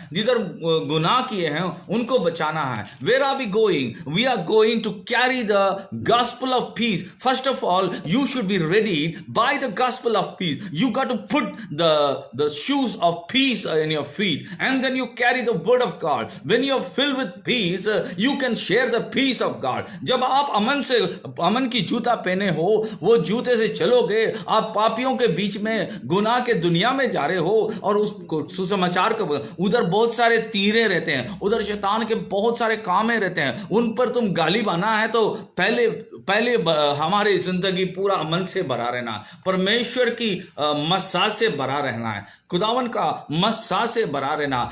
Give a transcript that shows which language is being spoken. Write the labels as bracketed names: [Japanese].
[Hindi] जिधर गुनाह किए हैं, उनको बचाना है। [English] Where are we going? We are going to carry the gospel of peace. First of all, you should be ready by the gospel of peace. You got to put the shoes of peace in your feet, and then you carry the word of God. When your filled with peace, you can share the peace of God. [Hindi] जब आप अमन की जूता पहने हो, वो जूते से चलोगे, आप पापियों के बीच में गुनाह के दुनिया में जा रहे हो और उस सुसमाचार को, उधर बहुत सारे तीरे रहते हैं, उधर शैतान के बहुत सारे कामें रहते हैं, उन पर तुम गाली बना है तो पहले हमारी जिंदगी पूरा अमन से भरा रहना, परमेश्वर की मसाज से भरा रहना है, खुदावन का मसाज से भरा रहना।